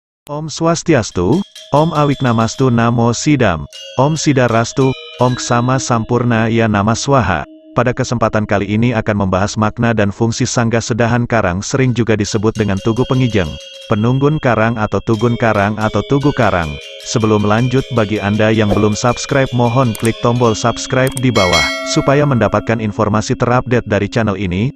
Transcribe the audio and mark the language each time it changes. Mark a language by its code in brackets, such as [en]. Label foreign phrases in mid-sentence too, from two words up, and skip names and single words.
[sa] Om Swastiastu, Om Awiknamastu Namo Sidam, Om Sidarastu, Om Ksama Sampurna Ya Nama Swaha. [id] Pada kesempatan kali ini akan membahas makna dan fungsi Sangga Sedahan Karang, sering juga disebut dengan Tugu Pengijeng, Penunggun Karang atau Tugun Karang atau Tugu Karang. Sebelum lanjut, bagi Anda yang belum subscribe mohon klik tombol subscribe di bawah, supaya mendapatkan informasi terupdate dari channel ini.